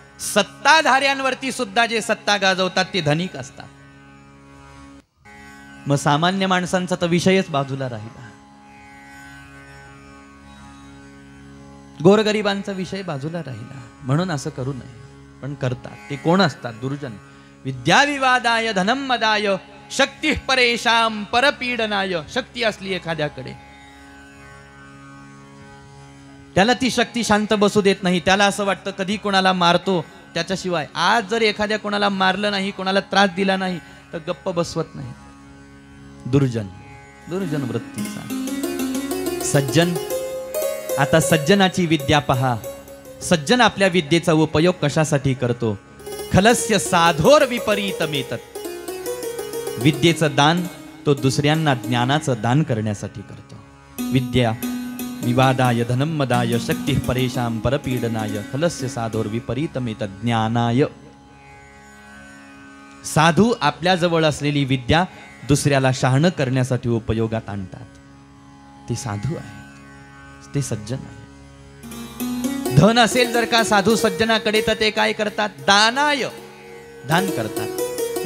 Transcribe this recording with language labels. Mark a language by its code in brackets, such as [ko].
[mr] सत्ताधाऱ्यांवरती सुद्धा जे सत्ता गाजवतात ते धनिक असतात. मग सामान्य माणसांचा तर विषयच बाजूला राहिला. गोरगरिबांचा विषय बाजूला राहिला. म्हणून असं करू नये, पण करतात. ते कोण असतात? दुर्जन. [sa] विद्याविवादाय धनम मदाय शक्ती परेशाम परपीडनाय. [mr] शक्ती असली एखाद्याकडे, त्याला ती शक्ती शांत बसू देत नाही. त्याला असं वाटतं कधी कोणाला मारतो त्याच्याशिवाय. आज जर एखाद्या कोणाला मारलं नाही, कोणाला त्रास दिला नाही तर गप्प बसवत नाही. दुर्जन, दुर्जन वृत्तीचा. सज्जन, आता सज्जनाची विद्या पहा. सज्जन आपल्या विद्येचा उपयोग कशासाठी करतो? [sa] खलस्य साधोर विपरीतमेतत्. [mr] विद्येचं दान तो दुसऱ्यांना ज्ञानाचं दान करण्यासाठी करतो. [sa] विद्या विवादाय धनम मदाय शक्ती परेशाम परपीडनाय खलस्य साधोर विपरीतमेतत् ज्ञानाय. [mr] साधू आपल्या जवळ असलेली विद्या दुसऱ्याला शहाणं करण्यासाठी उपयोगात आणतात. ते साधू आहेत, ते सज्जन आहे. धन असेल जर का साधू सज्जनाकडे तर ते काय करतात? दानाय, दान करतात.